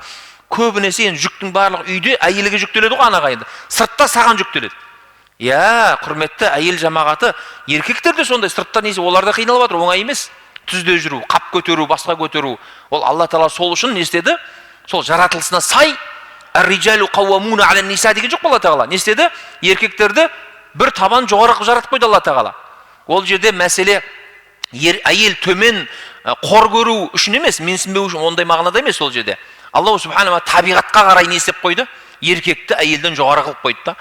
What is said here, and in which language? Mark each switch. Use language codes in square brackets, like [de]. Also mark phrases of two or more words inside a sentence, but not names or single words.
[kk] Көбінесе енді жүктің барлығы үйде әйелге жүктеледі ғой, анағайынды. Сыртта саған жүктеледі. Құрметті әйел жамағаты, еркектер де сондай, сыртта несі, олар да қиналып жатыр, оңай емес. Түзде жүру, қап көтеру, басқа көтеру. Ол Алла Тағала сол үшін не істеді? Сол жаратылысына сай, [ar] الرجال قوامون على النساء [kk] деген жоқ Алла Тағала. Не істеді? Еркектерді бір табан жоғары жаратып қойды Алла Тағала. Ол жерде мәселе әйел төмен қор көру үшін емес, менсінбеу үшін, ондай мағынада емес ол жерде. [ar] الله سبحانه [kk] табиғатқа қарай не істеп қойды? Еркекті әйелден жоғары қылып қойды да.